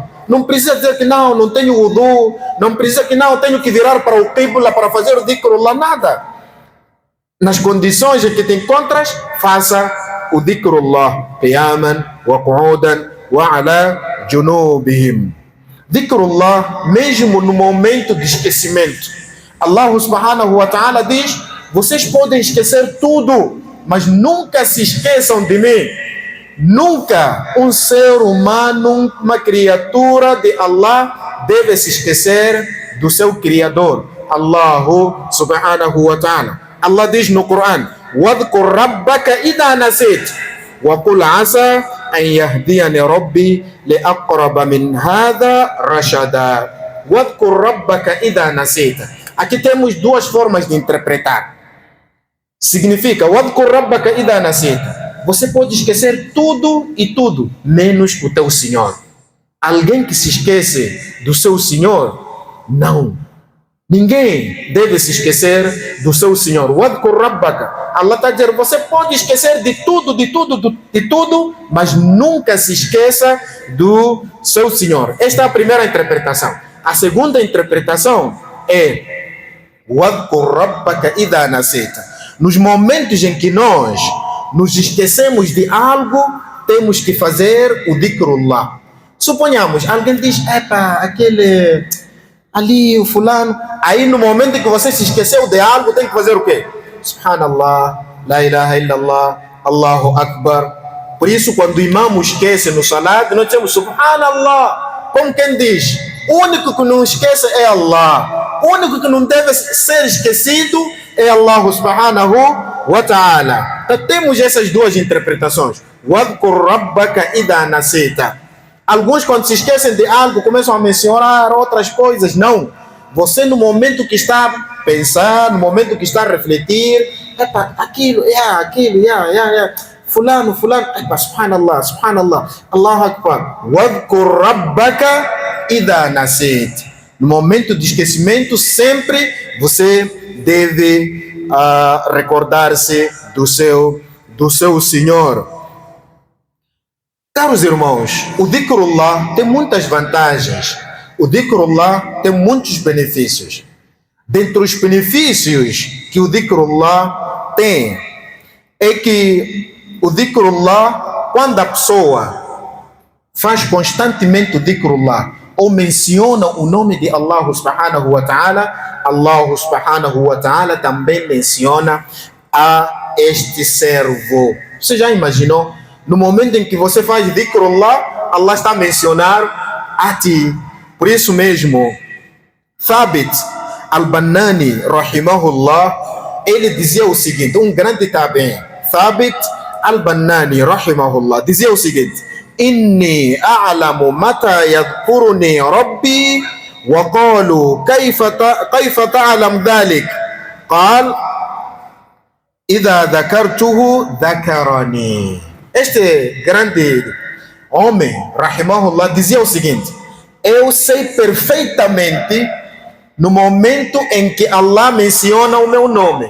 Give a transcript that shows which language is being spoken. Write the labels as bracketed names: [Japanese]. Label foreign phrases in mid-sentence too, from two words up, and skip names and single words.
[Portuguese] Não precisa dizer que não tenho wudu, não precisa que tenho que virar para o qibla para fazer o dhikrullah, nada. Nas condições em que te encontras, faça o dhikrullah, [Arabic] قياما وقعودا وعلى جنوبهم. [Portuguese] Dhikrullah, mesmo no momento de esquecimento, [Arabic] الله سبحانه وتعالى [Portuguese] diz: vocês podem esquecer tudo, mas nunca se esqueçam de mim. Nunca um ser humano, uma criatura de Allah, deve se esquecer do seu Criador, [Arabic] الله سبحانه وتعالى. [Portuguese] Allah diz no Coran: [Arabic] وَاذْكُرْ رَبَّكَ إِذَا نَسِيتَ وَقُلْ عَسَى أَنْ يَهْدِيَنِي رَبِّي لِأَقْرَبَ مِنْ هَذَا رَشَدًا. وَاذْكُرْ رَبَّكَ إِذَا نَسِيتَ. [Portuguese] Aqui temos duas formas de interpretar. Significa: [Arabic] وَاذْكُرْ رَبَّكَ إِذَا نَسِيتَ. [Portuguese] Você pode esquecer tudo e tudo, menos o teu Senhor. Alguém que se esquece do seu Senhor, não. Ninguém deve se esquecer do seu Senhor. [Arabic] وَاذْكُرْ رَبَّكَ. [Portuguese] Allah está dizendo: você pode esquecer de tudo, mas nunca se esqueça do seu Senhor. Esta é a primeira interpretação. A segunda interpretação é: [Arabic] وَاذْكُرْ رَبَّكَ إِذَا نَسِيتَ. [Portuguese] Nos momentos em que nós nos esquecemos de algo, temos que fazer o dhikrullah. Suponhamos, alguém diz: epa, aquele ali, o fulano. Aí no momento em que você se esqueceu de algo, tem que fazer o quê? [Arabic] سبحان الله، لا إله إلا الله، الله أكبر. [Portuguese] Por isso, quando o imam esquece no salat, nós dizemos Subhanallah. Como quem diz: o único que não esquece é Allah. O único que não deve ser esquecido é [Arabic] الله سبحانه وتعالى. [Portuguese] Então temos essas duas interpretações. [Arabic] وَاذْكُرْ رَبَّكَ إِذَا نَسِيتَ. [Portuguese] Alguns, quando se esquecem de algo, começam a mencionar outras coisas. Não. Você, no momento que está a pensar, no momento que está a refletir, aquilo, fulano, [Arabic] سبحان الله، الله أكبر. وَاذْكُرْ رَبَّكَ إِذَا نَسِيتَ. [Portuguese] No momento de esquecimento, sempre você deve recordar-se do seu Senhor. Caros irmãos, o dhikrullah tem muitas vantagens. O dhikrullah tem muitos benefícios. Dentre os benefícios que o dhikrullah tem, é que o dhikrullah, quando a pessoa faz constantemente o dhikrullah, ou menciona o nome de [Arabic] الله سبحانه وتعالى, الله سبحانه وتعالى [Portuguese] também menciona a este servo. Você já imaginou? No momento em que você faz dhikrullah, Allah está a mencionar a ti. Por isso mesmo, Thabit al-Banani, rahimahullah, ele dizia o seguinte, um grande tabi'in, Thabit al-Bannani, rahimahullah, dizia o seguinte: [Arabic] إني أعلم متى يذكرني ربي وقالوا كيف تعلم ذلك? قال إذا ذكرته ذكرني. [Portuguese] Este grande homem, rahimahullah, dizia o seguinte: eu sei perfeitamente no momento em que Allah menciona o meu nome.